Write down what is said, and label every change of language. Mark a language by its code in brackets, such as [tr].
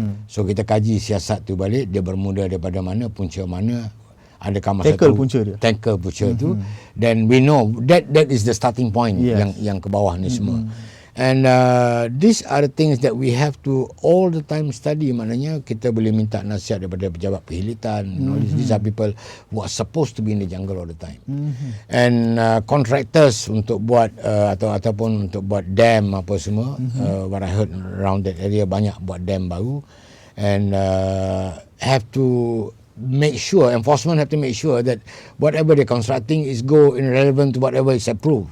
[ms] So kita kaji siasat tu balik, dia bermula daripada mana, punca mana, adakah masa [en] tackle [ms] tu punca dia. tackle punca tu, [en] then we know that is the starting point [ms] yang ke bawah ni semua. [en] And these are the things that we have to all the time study. [ms] Maknanya kita boleh minta nasihat daripada pejabat perkhidmatan. [en] These are people who are supposed to be in the jungle all the time. And contractors [ms] untuk buat ataupun untuk buat dam apa semua. [en] What I heard around that area [ms] banyak buat dam baru. [en] And have to make sure, enforcement have to make sure that whatever they're constructing is go in relevant to whatever is approved.